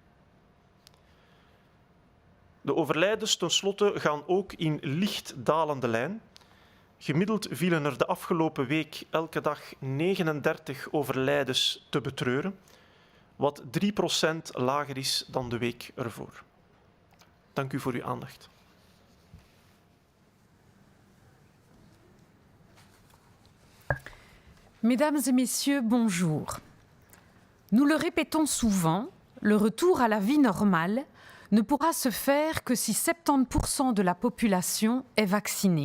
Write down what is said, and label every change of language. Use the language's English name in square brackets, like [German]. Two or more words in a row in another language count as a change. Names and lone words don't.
[Dutch] De overlijdens tenslotte gaan ook in licht dalende lijn. Gemiddeld vielen er de afgelopen week elke dag 39 overlijdens te betreuren, wat 3% lager is dan de week ervoor. Dank u voor uw aandacht. [French] Mesdames et messieurs, bonjour. Nous le répétons souvent, le retour à la vie normale ne pourra se faire que si 70% de la population est vaccinée.